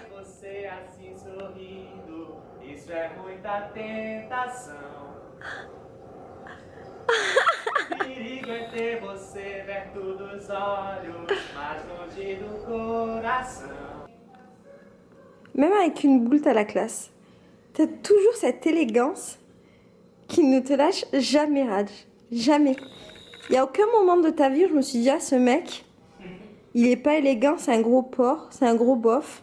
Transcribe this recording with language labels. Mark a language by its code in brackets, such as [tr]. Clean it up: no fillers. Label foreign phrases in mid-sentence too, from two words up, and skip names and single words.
[pt] Você assim sorrindo, isso é muita tentação. Perigo é ter você perto dos olhos, mais longe do coração. [fr] Même avec une boule, t'as la classe. T'as toujours cette élégance qui ne te lâche jamais, Raj. Jamais. Il n'y a aucun moment de ta vie où je me suis dit, ah, ce mec, il est pas élégant, c'est un gros porc, c'est un gros bof.